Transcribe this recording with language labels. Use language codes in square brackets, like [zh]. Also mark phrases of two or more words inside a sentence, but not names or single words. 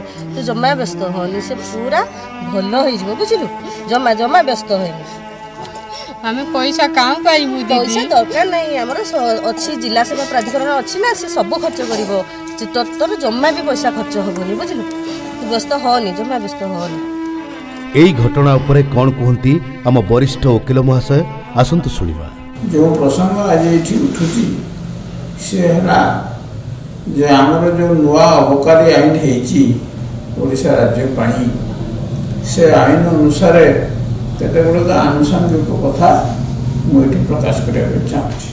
[or] ତୁ ଜମା ବ୍ୟସ୍ତ ହନି, ସେ ପୁରା ଭଲ ହେଇଯିବ, ବୁଝିଲୁ? ଜମା ଜମା ବ୍ୟସ୍ତ ହନି। ଆମେ ପଇସା କାଁ ପାଇବୁ? ପଇସା ଦରକାର ନାହିଁ, ଆମର ଅଛି ଜିଲ୍ଲା ସେବା ପ୍ରାଧିକରଣ ଅଛି ନା, ସେ ସବୁ ଖର୍ଚ୍ଚ କରିବ। ତୋର ଜମା ବି ପଇସା ଖର୍ଚ୍ଚ ହବନି, ବୁଝିଲୁ? ତୁ ବ୍ୟସ୍ତ ହନି, ଜମା ବ୍ୟସ୍ତ ହନି। ଏଇ ଘଟଣା ଉପରେ କୋଉ কুহନ୍ତି ଆମ ବରିଷ୍ଠ ଓକିଲ ମହାଶୟ, ଆସନ୍ତୁ ଶୁଣିବା। ଯେଉଁ ପ୍ରସଙ୍ଗ ଆଜି ଏଠି ଉଠୁଛି ସେ ହେଲା ଯେ ଆମର ଯେଉଁ ନୂଆ ଅବକାରୀ ଆଇନ ହେଇଛି ଓଡ଼ିଶା ରାଜ୍ୟ ପାଇଁ, ସେ ଆଇନ ଅନୁସାରେ କେତେ ଗୁଡ଼ିକ ଆନୁଷଙ୍ଗିକ କଥା ମୁଁ ଏଠି ପ୍ରକାଶ କରିବା ପାଇଁ ଚାହୁଁଛି।